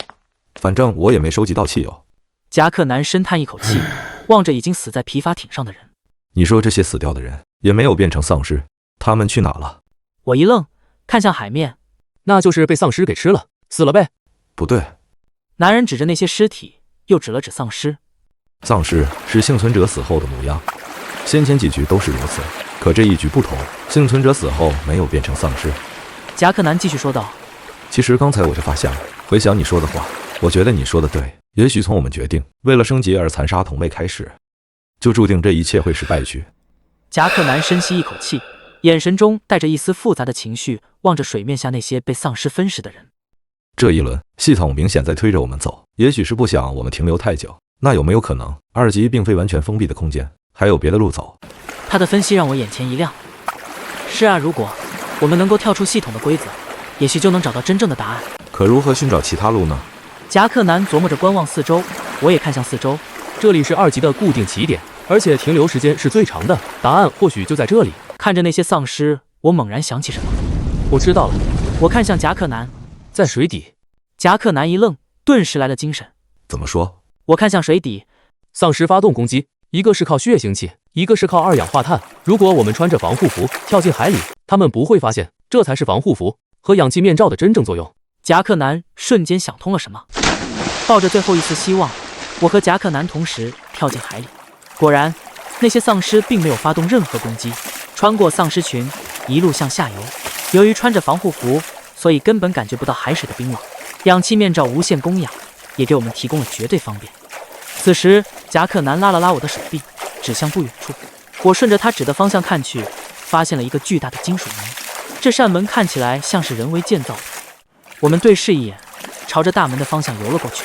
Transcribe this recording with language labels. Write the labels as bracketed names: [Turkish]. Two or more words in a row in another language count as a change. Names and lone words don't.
[Chinese] 反正我也沒收集到汽油。夾克男深嘆一口氣，望着已經死在皮筏艇上的人。你說這些死掉的人也沒有變成喪屍，他們去哪了？我一愣，看向海面。那就是被喪屍給吃了，死了唄。不对。男人指着那些屍體，又指了指喪屍。喪屍是幸存者死後的模樣，先前幾局都是如此，可這一局不同，幸存者死後沒有變成喪屍。夾克男繼續說道： 其實剛才我就發現了，回想你說的話，我覺得你說的對。也許從我們決定為了升級而殘殺同類開始，就注定這一切會是敗局。夾克男深吸一口氣，眼神中帶着一絲複雜的情緒，望着水面下那些被喪屍分屍的人。這一輪系統明顯在推着我們走，也許是不想我們停留太久。那有沒有可能2級並非完全封閉的空間，還有別的路走？他的分析讓我眼前一亮。是啊，如果我們能夠跳出系統的規则，也許就能找到真正的答案。可如何尋找其他路呢？夾克男琢磨着觀望四周，我也看向四周。這裡是2級的固定起點，而且停留時間是最長的，答案或許就在這裡。看着那些喪屍，我猛然想起什麼。我知道了。我看向夾克男，在水底。夾克男一愣，頓時来了精神。怎麼說？我看向水底，喪屍發動攻擊，一個是靠血腥氣，一個是靠2氧化碳。如果我們穿着防護服跳進海裡，他們不會發現，這才是防護服和氧氣面罩的真正作用。夾克男瞬間想通了什麼，抱着最後一絲希望，我和夾克男同時跳進海裡。果然，那些喪屍並沒有發動任何攻擊，穿過喪屍群，一路向下游。由於穿着防護服，所以根本感覺不到海水的冰冷。氧氣面罩無限供氧，也給我們提供了絕对方便。此時，夾克男拉了拉我的手臂，指向不遠處。我順着他指的方向看去，發現了一個巨大的金屬门。這扇門看起來像是人為建造的。我們對視一眼，朝着大门的方向游了過去。